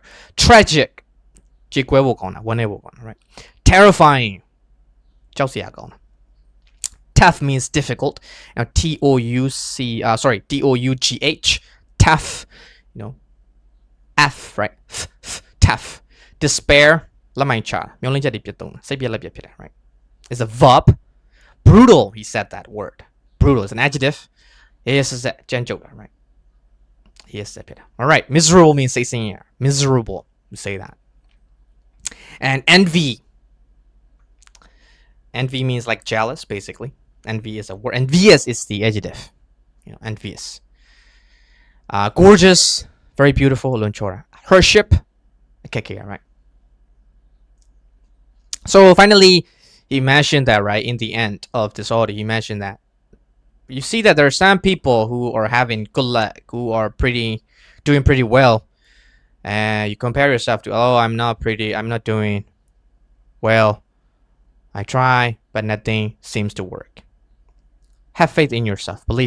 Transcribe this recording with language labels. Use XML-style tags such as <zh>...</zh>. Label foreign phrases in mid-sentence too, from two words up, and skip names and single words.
<en>Tragic. Right? Terrifying. Tough means difficult. Tough. Tough, right? Tough. despair</en> <my>လက်မိုင်ချမျောလင့်ချက်တွေပြတ်သုံးစိတ်ပြက်လက်ပြတ်ဖြစ်တယ်</my> <en>right it's a verb brutal he said that word brutal is an adjective yes is</en> <my>ကြမ်းကြုတ်တာ</my> <en>right yes ဖြစ်တာ all right miserable means</en> <my>စိတ်ဆင်းရဲ</my> <en>miserable we say that and envy means like jealous basically envy is a word envious is the adjective envious gorgeous very beautiful</en> <my>လွန်ချောတာ</my> <en>hardship okay right so finally he mentioned that right in the end of this audio he mentioned that you see that there are some people who are having good luck who are doing pretty well and you compare yourself to I'm not doing well I try but nothing seems to work have faith in yourself believe</en>